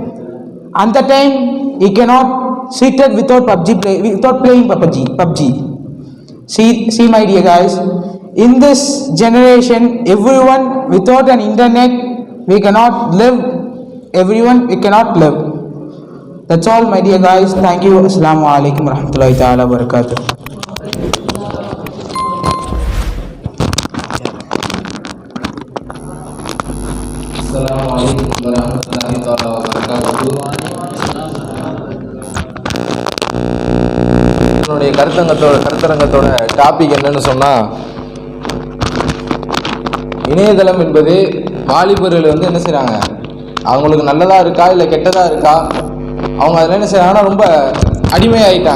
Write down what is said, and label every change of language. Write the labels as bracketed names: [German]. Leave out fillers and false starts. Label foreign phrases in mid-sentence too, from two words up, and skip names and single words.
[English] And the time he cannot sit it without playing PUBG. See my dear guys, in this generation, everyone without an internet we cannot live. Everyone we cannot live. That's all, my dear guys. Thank you. [Arabic] السلام عليكم، رحمة الله، بركاته. السلام عليكم ورحمة الله وبركاته. [Tamil] என்னுடைய கருத்தரங்கத்தோட டாபிக் என்னன்னு சொன்னால், இணையதளம் என்பது வாலிபர்கள் வந்து என்ன செய்கிறாங்க, அவங்களுக்கு நல்லதாக இருக்கா இல்லை கெட்டதாக இருக்கா, அவங்க அதில் என்ன செய்கிறாங்கன்னா ரொம்ப அடிமையாகிட்டாங்க.